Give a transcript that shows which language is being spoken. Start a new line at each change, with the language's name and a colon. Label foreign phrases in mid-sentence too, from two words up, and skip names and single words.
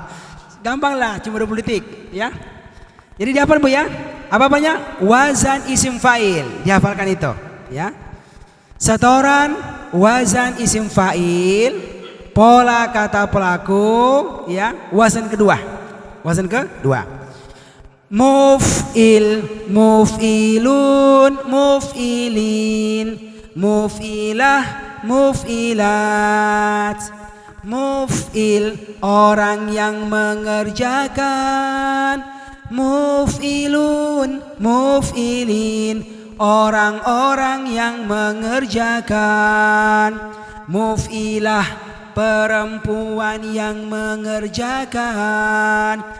Indonesian: Gampang lah, cuma 20 detik ya. Jadi dihafal Bu ya. Apa-apanya? Wazan isim fa'il. Dihafalkan itu ya. Setoran wazan isim fa'il, pola kata pelaku ya. Wazan kedua.
Arabic: مفعل، مفعلون، مفعلين، مفعلة، مفعلات.
Indonesian: Muf'il, orang yang mengerjakan.
Arabic: مفعلون، مفعلين,
Indonesian: orang-orang yang mengerjakan. Muf'ilah, perempuan yang mengerjakan.